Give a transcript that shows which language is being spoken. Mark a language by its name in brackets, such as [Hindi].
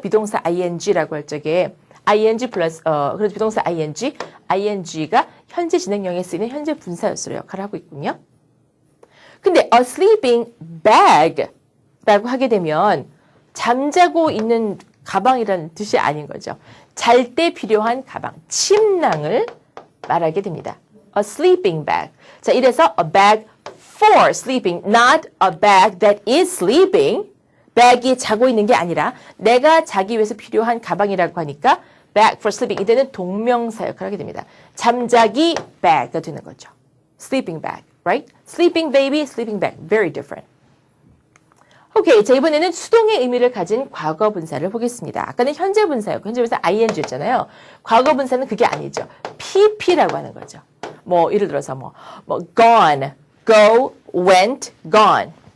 [Korean] 비동사 ing라고 할 적에 ing 플러스 그래서 비동사 ing가 현재 진행형에 쓰이는 현재 분사였으로 역할을 하고 있군요. 근데 a sleeping bag라고 하게 되면 잠자고 있는 가방이라는 뜻이 아닌 거죠. 잘 때 필요한 가방, 침낭을 말하게 됩니다. [English] A sleeping bag. [Korean] 자, 이래서 [English] a bag for sleeping, not a bag that is sleeping. [Korean] bag이 자고 있는 게 아니라 내가 자기 위해서 필요한 가방이라고 하니까 [English] bag for sleeping. [Korean] 이때는 동명사 역할을 하게 됩니다. 잠자기 bag가 되는 거죠. [English] sleeping bag, right? sleeping baby, sleeping bag. Very different. 오케이. [Korean] 자, 이번에는 수동의 의미를 가진 과거 분사를 보겠습니다. 아까는 현재 분사였고, 현재 분사 ing였잖아요. 과거 분사는 그게 아니죠. pp라고 하는 거죠. 뭐, 예를 들어서 gone, go, went, gone.